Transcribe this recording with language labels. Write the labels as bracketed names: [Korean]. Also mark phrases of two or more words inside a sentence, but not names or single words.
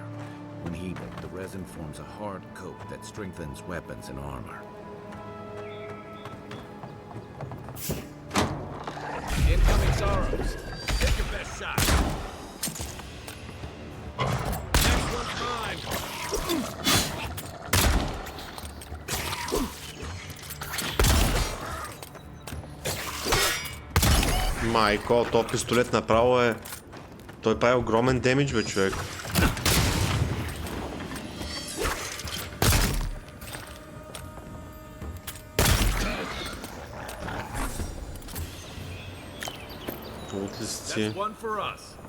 [English] When heated, the resin forms a hard coat that strengthens weapons and armor. Incoming sorrows. Take your best shot. Next one's mine. [Bulgarian] Майко, то пистолет направо е... Той прави огромен демидж, бе, човек. [English] That's one for us.